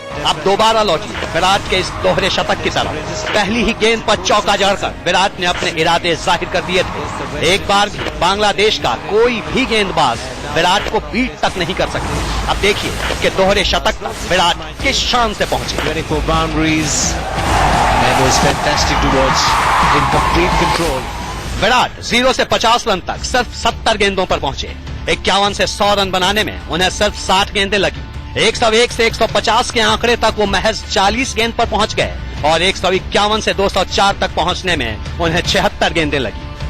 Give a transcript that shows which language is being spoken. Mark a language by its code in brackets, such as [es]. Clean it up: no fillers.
[hi] अब दोबारा लौटिए विराट के इस दोहरे शतक की तरफ। पहली ही गेंद पर चौका जड़कर विराट ने अपने इरादे जाहिर कर दिए थे। एक बार भी बांग्लादेश का कोई भी गेंदबाज विराट को बीट तक नहीं कर सकते। अब देखिए कि दोहरे शतक तक विराट किस शान से पहुंचे। [en] 24 boundaries and was fantastic to watch in complete control. [hi] Virat 0 से 50 रन तक सिर्फ 70 गेंदों पर पहुंचे। 51 से 100 रन बनाने में उन्हें सिर्फ 60 गेंदें लगी। 101 से 150 के आंकड़े तक वो महज 40 गेंद पर पहुंच गए और 151 से 204 तक पहुंचने में उन्हें 76 गेंदें लगी।